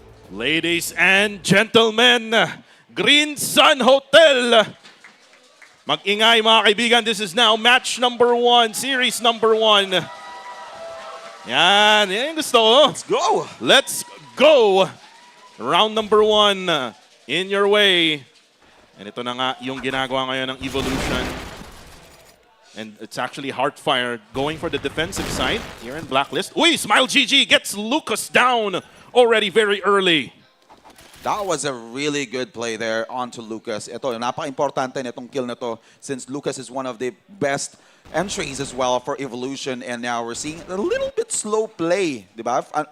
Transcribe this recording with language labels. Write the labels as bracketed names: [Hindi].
[English] Ladies and gentlemen, Green Sun Hotel. [Filipino] Mag-ingay mga kaibigan, [English] this is now match number 1, series number 1. [Filipino] Yan yung gusto ko. [English] Let's go. Let's go. Round number 1 in your way. [Filipino] And ito na nga yung ginagawa ngayon ng Evolution. [English] And it's actually Heartfire going for the defensive side here in Blacklist. Uy, Smile GG gets Lucas down already very early. That was a really good play there onto Lucas. [Filipino] Ito, napaka-importante nitong kill na to [English] since Lucas is one of the best entries as well for Evolution, and now we're seeing a little bit slow play, [Filipino] di ba?